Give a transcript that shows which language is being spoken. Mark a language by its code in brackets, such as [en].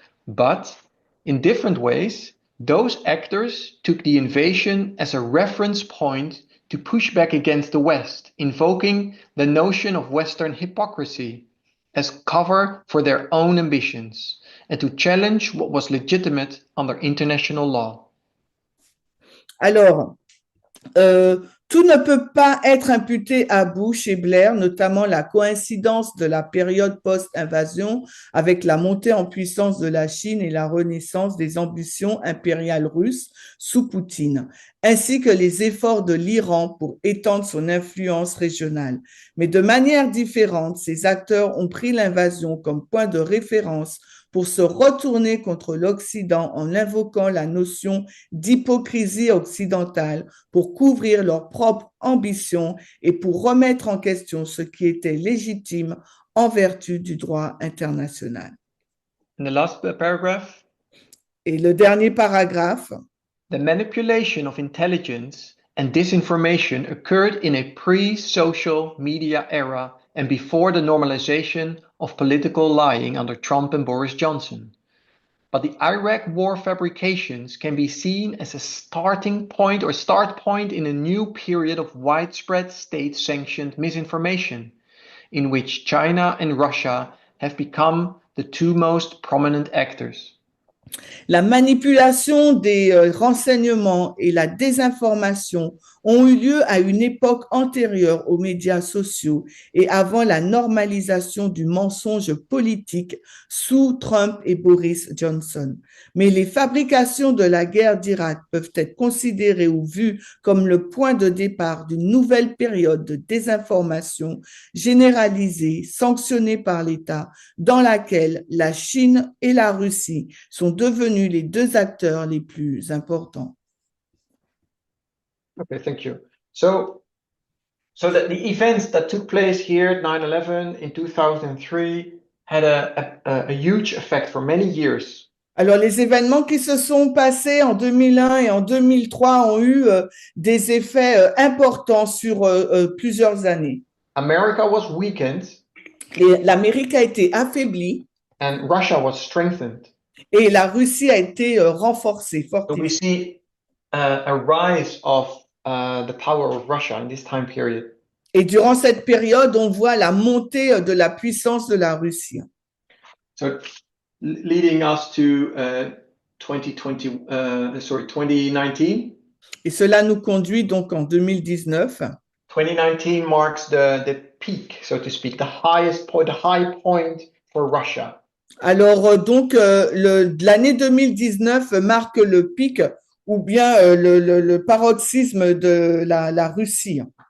[en] But in different ways, those actors took the invasion as a reference point to push back against the West, invoking the notion of Western hypocrisy as cover for their own ambitions, and to challenge what was legitimate under international law. [fr] Alors, tout ne peut pas être imputé à Bush et Blair, notamment la coïncidence de la période post-invasion avec la montée en puissance de la Chine et la renaissance des ambitions impériales russes sous Poutine, ainsi que les efforts de l'Iran pour étendre son influence régionale. Mais de manière différente, ces acteurs ont pris l'invasion comme point de référence pour se retourner contre l'Occident en invoquant la notion d'hypocrisie occidentale pour couvrir leurs propres ambitions et pour remettre en question ce qui était légitime en vertu du droit international. [en] And the last paragraph. [fr] Et le dernier paragraphe. [en] The manipulation of intelligence and disinformation occurred in a pre-social media era and before the normalization of political lying under Trump and Boris Johnson. But the Iraq war fabrications can be seen as a starting point or start point in a new period of widespread state-sanctioned misinformation, in which China and Russia have become the two most prominent actors. [fr] La manipulation des renseignements et la désinformation ont eu lieu à une époque antérieure aux médias sociaux et avant la normalisation du mensonge politique sous Trump et Boris Johnson. Mais les fabrications de la guerre d'Irak peuvent être considérées ou vues comme le point de départ d'une nouvelle période de désinformation généralisée, sanctionnée par l'État, dans laquelle la Chine et la Russie sont devenus les deux acteurs les plus importants. [en] Okay, thank you. So the events that took place here at 9/11 in 2003 had a huge effect for many years. [fr] Alors, les événements qui se sont passés en 2001 et en 2003 ont eu des effets importants sur plusieurs années. [en] America was weakened. [fr] L'Amérique a été affaiblie. [en] And Russia was strengthened. [fr] Et la Russie a été renforcée, fortifiée. [en] So we see a rise of the power of Russia in this time period. [fr] Et durant cette période, on voit la montée de la puissance de la Russie. [en] So leading us to 2019. [fr] Et cela nous conduit donc en 2019. [en] 2019 marks the peak, so to speak, the highest point, the high point for Russia? [fr] Alors, l'année 2019 marque le pic ou bien le paroxysme de la Russie.